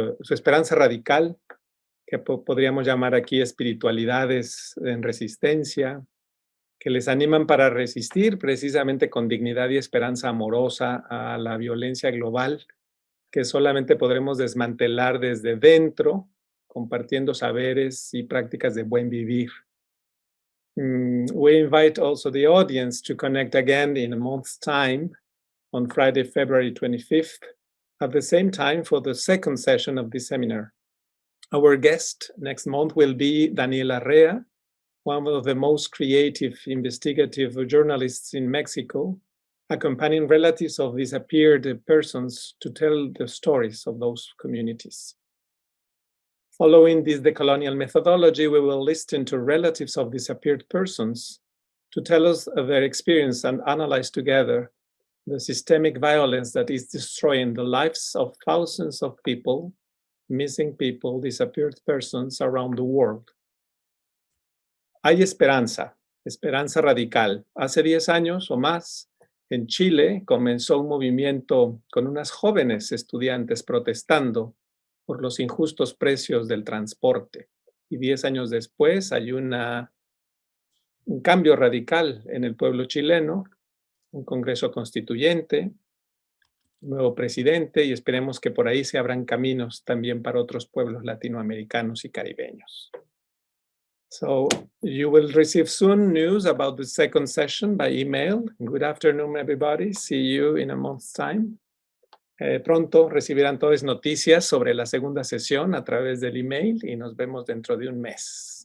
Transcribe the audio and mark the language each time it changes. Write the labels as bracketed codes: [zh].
[es] esperanza radical, que podríamos llamar aquí espiritualidades en resistencia, que les animan para resistir precisamente con dignidad y esperanza amorosa a la violencia global, que solamente podremos desmantelar desde dentro, compartiendo saberes y prácticas de buen vivir. [en] We invite also the audience to connect again in a month's time, on Friday, February 25th, at the same time for the second session of this seminar. Our guest next month will be Daniela Rea, one of the most creative investigative journalists in Mexico, accompanying relatives of disappeared persons to tell the stories of those communities. Following this decolonial methodology, we will listen to relatives of disappeared persons to tell us their experience and analyze together the systemic violence that is destroying the lives of thousands of people, missing people, disappeared persons around the world. [es] Hay esperanza, esperanza radical. Hace 10 años o más, en Chile comenzó un movimiento con unas jóvenes estudiantes protestando por los injustos precios del transporte. Y 10 años después hay un cambio radical en el pueblo chileno, un congreso constituyente, un nuevo presidente, y esperemos que por ahí se abran caminos también para otros pueblos latinoamericanos y caribeños. [en] So you will receive soon news about the second session by email. Good afternoon, everybody. See you in a month's time. [es] Pronto recibirán todas noticias sobre la segunda sesión a través del email y nos vemos dentro de un mes.